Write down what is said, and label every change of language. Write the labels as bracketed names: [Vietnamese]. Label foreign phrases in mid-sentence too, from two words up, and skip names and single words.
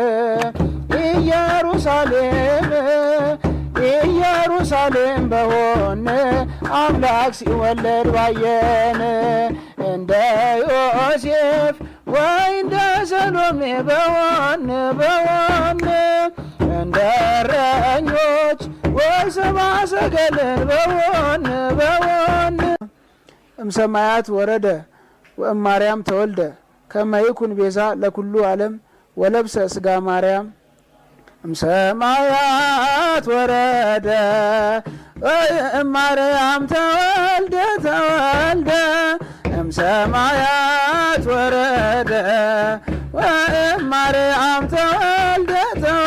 [Amharic] ኢየሩሳሌም ኢየሩሳሌም በሆን አምላክ ሲወለድ ባየን እንደ ዮሴፍ ወይ እንደ ሰሎሜ በሆን እንደ እረኞች ወይ ሰብአ ሰገልን በሆን [Geez] እምሰማያት ወረደ ወእማርያም ተወልደ ከመ ይኩን ቤዛ ለኩሉ ዓለም ወለብሰ ሥጋ ማርያም እምሰማያት ወረደ ወእማርያም ተወልደ እምሰማያት ወረደ ወእማርያም ተወልደ